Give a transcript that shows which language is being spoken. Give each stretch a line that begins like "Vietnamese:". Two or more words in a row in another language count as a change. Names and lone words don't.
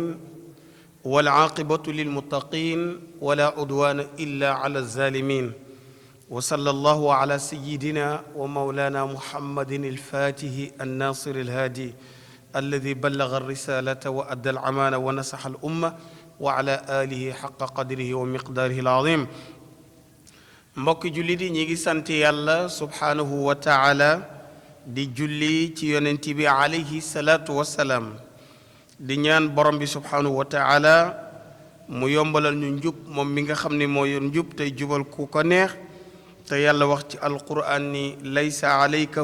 Arabic: والعاقبة للمتقين ولا عدوان إلا على الظالمين وصلى الله على سيدنا ومولانا محمد الفاتح الناصر الهادي الذي بلغ الرسالة وأدى الأمانة ونصح الأمة وعلى آله حق قدره ومقداره العظيم
Wolof: mbokki jullit yi ñi ngi sant yàlla
Arabic: سبحانه وتعالى di
Wolof: julli ci yonent bi
Arabic: عليه الصلاة والسلام
Wolof: di ñaan borom bi
Arabic: سبحانه وتعالى
Wolof: mu yombalal ñu njub moom mi nga xam ne moo yor njub tey jubal ku ko neex te yàlla wax ci alquran ni
Arabic: ليس عليك